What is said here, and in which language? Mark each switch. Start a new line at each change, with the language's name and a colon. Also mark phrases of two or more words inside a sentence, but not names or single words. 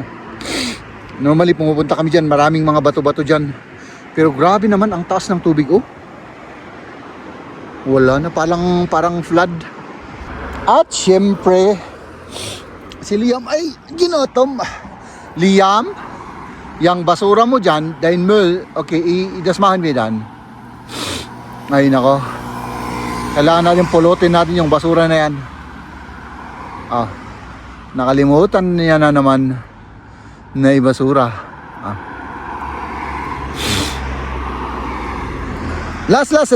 Filipino: Normally pumupunta kami dyan. Maraming mga bato-bato dyan. Pero grabe naman ang taas ng tubig Wala na, parang flood. At syempre, si Liam ay ginotom. Liam, yang basura mo dyan,
German: dein Müll,
Filipino: okay, idasmahan mo yan. Ay nako. Kailangan natin pulutin natin yung basura na yan. Nakalimutan niya na naman na ibasura. Last.